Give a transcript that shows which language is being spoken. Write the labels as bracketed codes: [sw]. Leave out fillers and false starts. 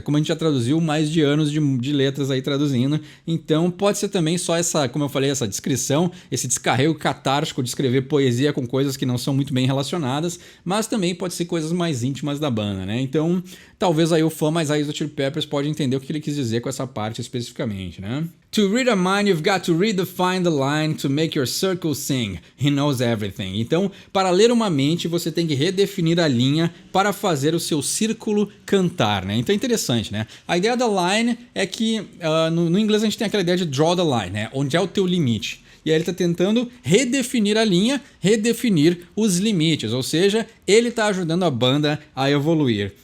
[pt] Como a gente já traduziu mais de anos de letras aí traduzindo. Então, pode ser também só essa, como eu falei, essa descrição, esse descarrego catártico de escrever poesia com coisas que não são muito bem relacionadas, mas também pode ser coisas mais íntimas da banda, né? Então, talvez aí o fã mais raiz do Chili Peppers pode entender o que ele quis dizer com essa parte especificamente, né? [en] To read a mind, you've got to redefine the line to make your circle sing. He knows everything. [pt] Então, para ler uma mente, você tem que redefinir a linha para fazer o seu círculo cantar, né? Então é interessante, né? A ideia da line é que, no inglês a gente tem aquela ideia de [en] draw the line, [pt] né? Onde é o teu limite. E aí ele está tentando redefinir a linha, redefinir os limites, ou seja, ele está ajudando a banda a evoluir.